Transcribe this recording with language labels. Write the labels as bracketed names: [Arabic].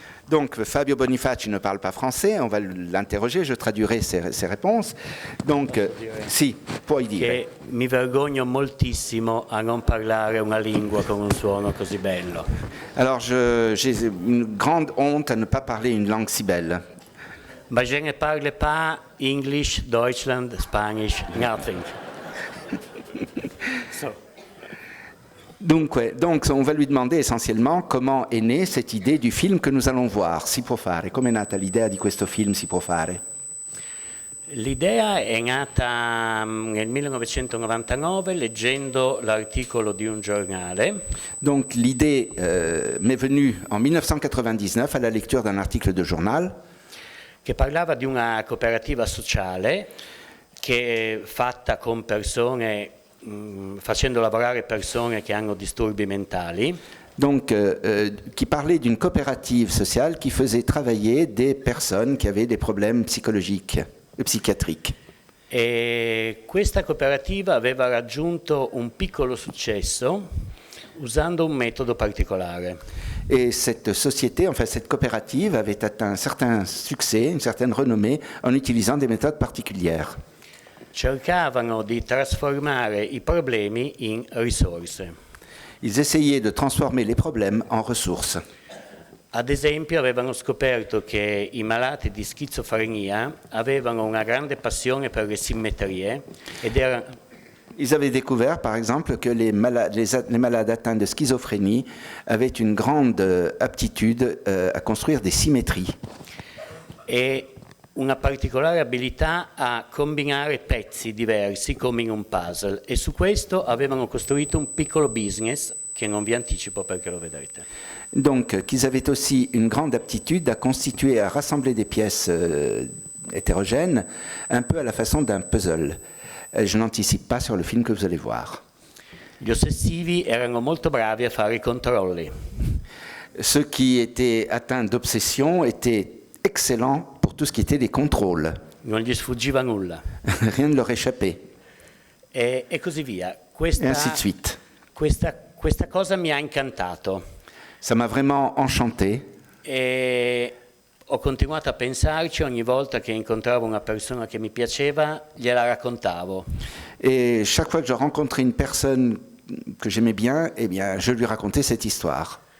[French] Donc, Fabio Bonifaci ne parle pas français, on va l'interroger, je traduirai ses réponses. [Italian] Donc, sì, puoi dire. Che mi vergogno moltissimo a non parlare una lingua con un suono così bello. [French] Alors, j'ai une grande honte à ne pas parler une langue si belle. Ma je ne parle pas English, Deutschland, Spanish, nothing. Donc, on va lui demander essentiellement comment est née cette idée du film que nous allons voir, Si può fare. [Italian] Come è nata l'idea di questo film, Si può fare? L'idea è nata nel 1999 leggendo l'articolo di un giornale. [French] Donc l'idée m'est venue en 1999 à la lecture d'un article de journal [Italian] che parlava di una cooperativa sociale che è fatta con persone facendo lavorare persone che hanno disturbi mentali. [French] Donc, qui parlait d'une coopérative sociale qui faisait travailler des personnes qui avaient des problèmes psychologiques et psychiatriques. [Italian] E questa cooperativa aveva raggiunto un piccolo successo usando un metodo particolare. [French] Et cette société, enfin cette coopérative, avait atteint un certain succès, une certaine renommée en utilisant des méthodes particulières. [Italian] Cercavano di trasformare i problemi in risorse. [French] Ils essayaient de transformer les problèmes en ressources. [Italian] Ad esempio avevano scoperto che i malati di schizofrenia avevano una grande passione per le simmetrie ed erano... [French] Ils avaient découvert, par exemple, que les malades atteints de schizophrénie avaient une grande aptitude à construire des symétries. [Italian] E una particolare abilità a combinare pezzi diversi come in un puzzle, e su questo avevano costruito un piccolo business che non vi anticipo perché lo vedrete. [French] Donc, qu'ils avaient aussi une grande aptitude à constituer, à rassembler des pièces hétérogènes, un peu à la façon d'un puzzle. Je n'anticipe pas sur le film que vous allez voir. [Italian] Gli ossessivi erano molto bravi a fare i controlli. [French] Ceux qui étaient atteints d'obsession étaient excellents pour tout ce qui était des contrôles. [Italian] Non gli sfuggiva nulla. [French] Rien ne leur échappait. [Italian] E così via. [French] Et ainsi de suite. [Italian] Questa cosa mi ha incantato. [French] Ça m'a vraiment enchanté. [Italian] E ho continuato a pensarci ogni volta che incontravo una persona che mi piaceva, gliela raccontavo. [French] Et chaque fois que je rencontrais une personne que j'aimais bien, eh bien, je lui racontais cette histoire.